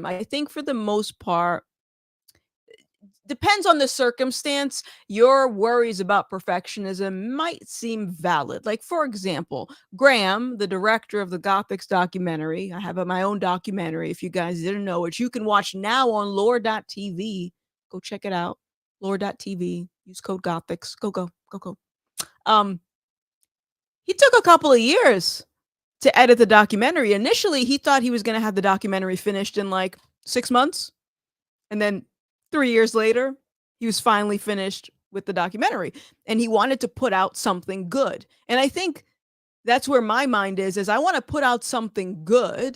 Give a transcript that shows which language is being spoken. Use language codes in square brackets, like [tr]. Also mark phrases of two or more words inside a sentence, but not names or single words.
[en] I think for the most part, depends on the circumstance, your worries about perfectionism might seem valid. Like for example, Graham, the director of the Gothix documentary, I have my own documentary if you guys didn't know it. You can watch now on lore.tv. Go check it out. Lore.tv. Use code Gothix. Go go go go. Um, he took a couple of years to edit the documentary. Initially, he thought he was going to have the documentary finished in like 6 months. And then 3 years later, he was finally finished with the documentary. And he wanted to put out something good. And I think that's where my mind is I want to put out something good.